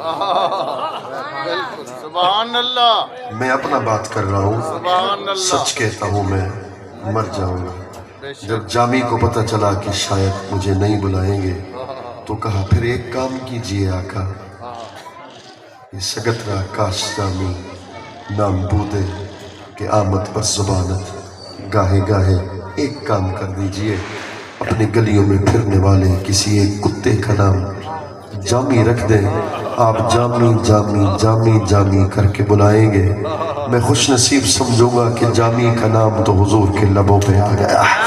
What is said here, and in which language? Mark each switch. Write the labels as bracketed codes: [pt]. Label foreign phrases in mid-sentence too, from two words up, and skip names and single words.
[ar] سبحان اللہ، [ur] میں اپنا بات کر رہا ہوں، [ar] سبحان اللہ، [ur] سچ کہتا ہوں میں مر جاؤں گا۔ جب جامی کو پتہ چلا کہ شاید مجھے نہیں بلائیں گے تو کہا پھر ایک کام کیجئے آقا، یہ [fa] سگت را کاش جامی نام بودے کہ آمد پر زبانت، [ur] گاہے گاہے ایک کام کر دیجئے اپنی گلیوں میں پھرنے والے کسی ایک کتے کا نام جامی رکھ دیں، آپ جامی جامی جامی جامی کر کے بلائیں گے، میں خوش نصیب سمجھوں گا کہ جامی کا نام تو حضور کے لبوں پہ آ گیا۔